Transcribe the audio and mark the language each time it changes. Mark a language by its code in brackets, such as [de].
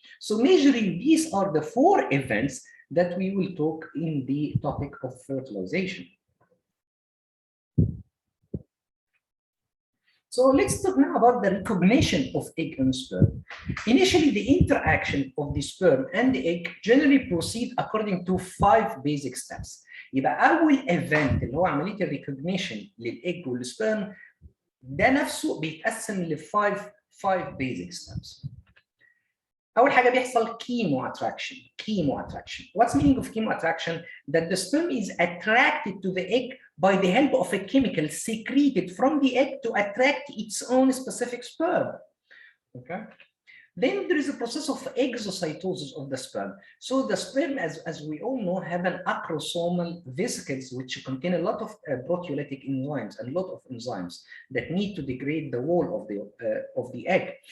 [en] So majorly these are the 4 events that we will talk in the topic of fertilization. So let's talk now about the recognition of egg and sperm. Initially, the interaction of the sperm and the egg generally proceed according to 5 basic steps. [ar] يبقى أول event اللي هو عملية الريكوجنيشن للإج والسبرم ده نفسه بيتقسم ل [en] 5 basic steps. [ar] أول حاجة بيحصل chemo attraction. [en] What's meaning of chemo attraction? That the sperm is attracted to the egg by the help of a chemical secreted from the egg to attract its own specific sperm. Okay. Then there is a process of exocytosis of the sperm. So the sperm, as we all know, have an acrosomal vesicles which contain a lot of proteolytic enzymes, and a lot of enzymes that need to degrade the wall of the egg.